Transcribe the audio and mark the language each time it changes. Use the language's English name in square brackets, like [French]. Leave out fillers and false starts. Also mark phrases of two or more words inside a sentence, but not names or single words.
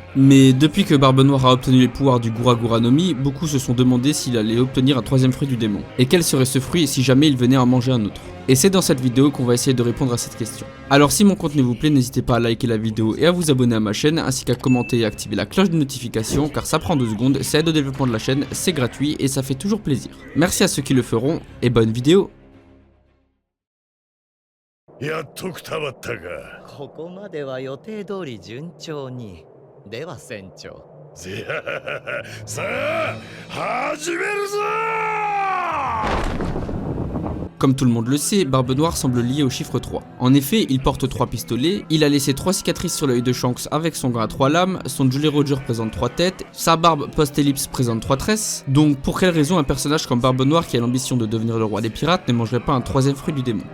[French] Mais depuis que Barbe Noire a obtenu les pouvoirs du Gura Gura no Mi, beaucoup se sont demandé s'il allait obtenir un 3ème fruit du démon, et quel serait ce fruit si jamais il venait à en manger un autre. Et c'est dans cette vidéo qu'on va essayer de répondre à cette question. Alors si mon contenu vous plaît, n'hésitez pas à liker la vidéo et à vous abonner à ma chaîne, ainsi qu'à commenter et activer la cloche de notification, car ça prend 2 secondes, ça aide au développement de la chaîne, c'est gratuit et ça fait toujours plaisir. Merci à ceux qui le feront, et bonne vidéo. [Japanese] やっとくたばったか。ここまでは予定通り順調に。では船長。さあ始めるぞ。 [French] Comme tout le monde le sait, Barbe Noire semble lié au chiffre 3. En effet, il porte 3 pistolets, il a laissé 3 cicatrices sur l'œil de Shanks avec son gant à 3 lames, son Jolly Roger présente 3 têtes, sa barbe post-ellipse présente 3 tresses. Donc pour quelle raison un personnage comme Barbe Noire qui a l'ambition de devenir le roi des pirates ne mangerait pas un 3ème fruit du démon?